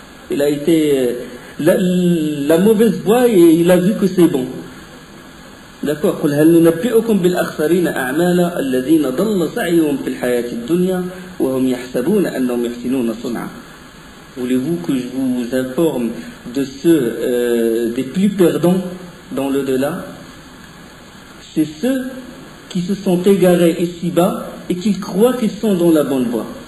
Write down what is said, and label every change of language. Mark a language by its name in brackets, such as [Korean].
[French] Il a été la mauvaise voie et il a vu que c'est bon. D'accord. [Arabic] قل هل ننبئكم بالأخسرين أعمالا الذين ضل سعيهم في الحياة الدنيا وهم يحسبون أنهم يحسنون صنعا. [French] Voulez-vous que je vous informe de ceux des plus perdants dans l'au-delà? C'est ceux qui se sont égarés ici-bas et qui croient qu'ils sont dans la bonne voie.